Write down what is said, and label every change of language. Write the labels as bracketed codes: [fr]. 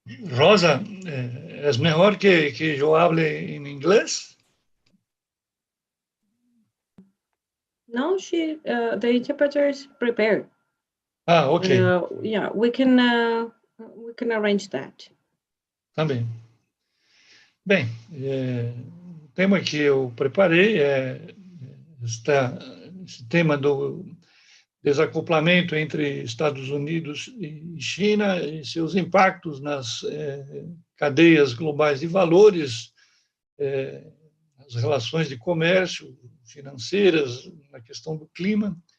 [es] Rosa, ¿es mejor que yo hable en inglés? [en] No, the interpreter is prepared. Ah, ok. Yeah, we can arrange that. [pt] Tá bem. Bem, o tema que eu preparei é esse tema do desacoplamento entre Estados Unidos e China e seus impactos nas cadeias globais de valores, as relações de comércio, financeiras, na questão do clima.